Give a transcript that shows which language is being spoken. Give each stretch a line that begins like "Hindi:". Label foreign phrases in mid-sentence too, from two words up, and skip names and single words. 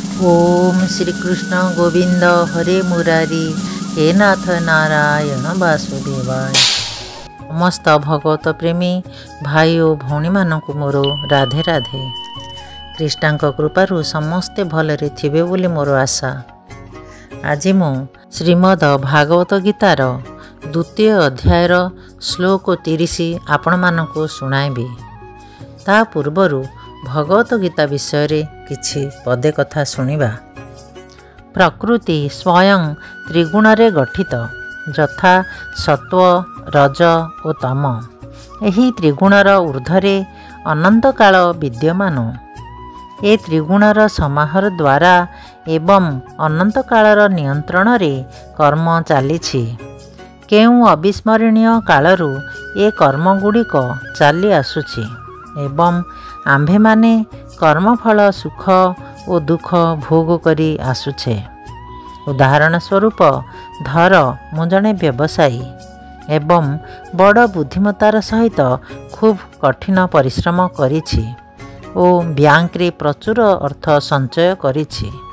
Sanskrit: ओम श्री कृष्ण गोविंद हरे मुरारी हे नाथ नारायण वासुदेवाय।
Odia: ସମସ୍ତ ଭଗବତ ପ୍ରେମୀ ଭାଇ ଔର ଭଉଣୀ ମାନଙ୍କ ମୋର ରାଧେ ରାଧେ। କୃଷ୍ଣଙ୍କ କୃପାରୁ ସମସ୍ତେ ଭଲରେ ଥିବେ ବୋଲି ମୋର ଆଶା। ଆଜି ମୁଁ ଶ୍ରୀମଦ ଭାଗବତ ଗୀତାର ଦ୍ୱିତୀୟ ଅଧ୍ୟାୟର ଶ୍ଳୋକ 30 ଆପଣ ମାନଙ୍କୁ ଶୁଣାଇବି। ତା ପୂର୍ବରୁ ଭଗବତ ଗୀତା ବିଷୟ ରେ କିଛି ପଦେ କଥା ଶୁଣିବା। ପ୍ରକୃତି ସ୍ୱୟଂ ତ୍ରିଗୁଣ ରେ ଗଠିତ ଯଥା ସତ୍ତ୍ୱ ରଜ ଔର ତମ। ଏହି ତ୍ରିଗୁଣର ଊର୍ଦ୍ଧ୍ୱରେ ଅନନ୍ତ କାଳ ବିଦ୍ୟମାନ। ଏ ତ୍ରିଗୁଣର ସମାହାର ଦ୍ୱାରା ଏବଂ ଅନନ୍ତ କାଳର ନିୟନ୍ତ୍ରଣ ରେ କର୍ମ ଚାଲିଛି। କେଉଁ ଅବିସ୍ମରଣୀୟ କାଳରୁ ଏ କର୍ମଗୁଡ଼ିକ ଚାଲି ଆସୁଛି ଏବଂ ଆମ୍ଭେ ମାନେ କର୍ମଫଳ ସୁଖ ଔର ଦୁଃଖ ଭୋଗ କରି ଆସୁଛେ। ଉଦାହରଣ ସ୍ୱରୂପ ଧର ମୁଁ ଜଣେ ବ୍ୟବସାୟୀ ଏବଂ ବଡ଼ ବୁଦ୍ଧିମତାର ସହିତ ଖୁବ କଠିନ ପରିଶ୍ରମ କରିଛି ଓ ବ୍ୟାଙ୍କ ରେ ପ୍ରଚୁର ଅର୍ଥ ସଞ୍ଚୟ କରିଛି।